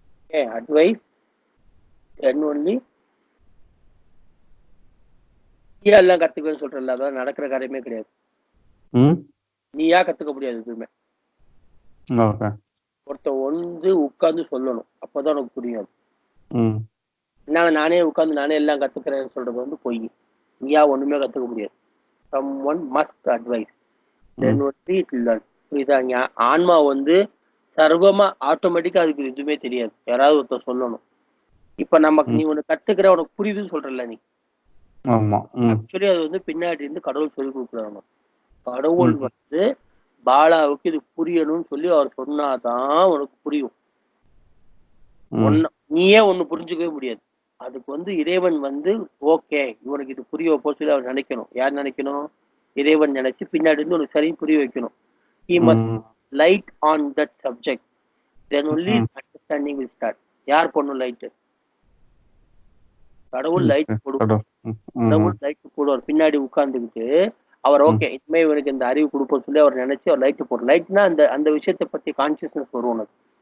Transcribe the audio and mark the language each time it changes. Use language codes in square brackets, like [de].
[en] Okay, advice then only [ta] எல்லாம் கத்துக்கன்னு சொல்றல, அதான் நடக்கிற காரியமே கிடையாது. நீயா கத்துக்க முடியாது எதுவுமே. ஒருத்த வந்து உட்கார்ந்து சொல்லணும், அப்பதான் உனக்கு புரியும். நானே உட்கார்ந்து நானே எல்லாம் கத்துக்கிறேன்னு சொல்றது வந்து பொய். நீயா ஒண்ணுமே கத்துக்க முடியாது. [en] someone must advise then only it will learn. [ta] புரியுதா? ஆன்மா வந்து சர்வமா ஆட்டோமேட்டிக்கா அதுக்கு எதுவுமே தெரியாது, யாராவது ஒருத்தர் சொல்லணும். இப்ப நமக்கு நீ ஒண்ணு கத்துக்கிற, உனக்கு புரியுதுன்னு சொல்றல நீ, ஆக்சுவலி அது வந்து பின்னாடி இருந்து கடவுள் சொல்லி கொடுக்குறாங்க. கடவுள் வந்து பாலாவுக்கு இது புரியணும்னு சொல்லி அவர் சொன்னாதான் உனக்கு புரியும். நீயே ஒண்ணு புரிஞ்சுக்கவே முடியாது. அதுக்கு வந்து இறைவன் வந்து ஓகே இவனுக்கு இது புரிய வைப்போம் சொல்லி அவர் நினைக்கணும். யார் நினைக்கணும்? இறைவன் நினைச்சு பின்னாடி இருந்து உனக்கு சரி புரிய வைக்கணும். [en] He must light on that subject, then only understanding will start. [ta] யார் பண்ணும் லைட்? கடவுள் லைட் கொடுக்கும். கடவுள் லைட் போடுவார் பின்னாடி உட்கார்ந்துக்கிட்டு. அவர் ஓகே இனிமே இவனுக்கு இந்த அறிவு கொடுப்போம் சொல்லி அவர் நினைச்சு அவர் லைட் போடுற. லைட்னா அந்த அந்த விஷயத்தை பத்தி கான்சியஸ்னஸ் வரும் உனக்கு.